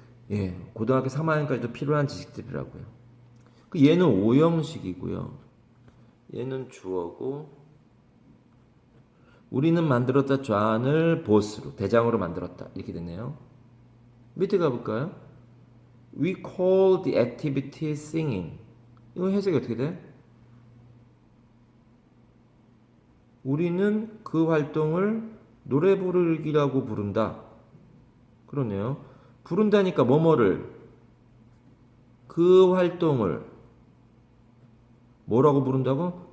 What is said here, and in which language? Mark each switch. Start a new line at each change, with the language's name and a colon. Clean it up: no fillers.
Korean: 예, 고등학교 3학년까지도 필요한 지식들이라고요. 얘는 5형식이고요. 얘는 주어고 우리는 만들었다 존을 보스로 대장으로 만들었다 이렇게 됐네요. 밑에 가볼까요?
English: We call the activity singing.
Korean: 이거 해석이 어떻게 돼? 우리는 그 활동을 노래 부르기라고 부른다. 그러네요. 부른다니까 뭐뭐를 그 활동을 뭐라고 부른다고?